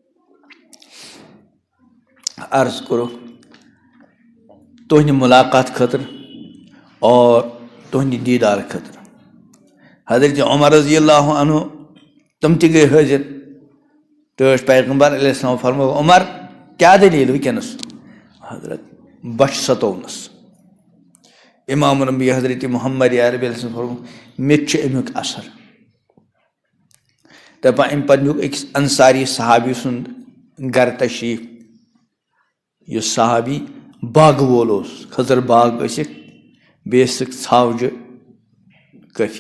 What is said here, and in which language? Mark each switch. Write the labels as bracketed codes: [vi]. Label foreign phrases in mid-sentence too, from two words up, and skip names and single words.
[ks] عرض کوٚرُکھ تُہنٛدِ ملاقات خٲطرٕ اور تُہنٛدِ دیٖدار خٲطرٕ. حضرت عمر [ar] رضی اللہ عنہ [ks] تِم تہِ گٔے حٲضِر. ٹٲٹھۍ پیغمبر [ar] علیہ السلام [ks] فرموکھ عمر کیٛاہ دٔلیٖل وٕنکٮ۪نس؟ حضرت بۄچھِ سَتوونَس. امام الانبیاء حضرت محمد عربی [ar] علیہ السلام [ks] فرموکھ مےٚ تہِ چھُ امیُک اثر. دپان امہِ پتہٕ نیوٗکھ أکِس انصاری صحابی سُنٛد گرٕ تشریٖف، یُس صحابی باغہٕ وول اوس. خٔزٕر باغ ٲسِکھ، بیٚیہِ ٲسِکھ ژھاوجہِ کٲفی.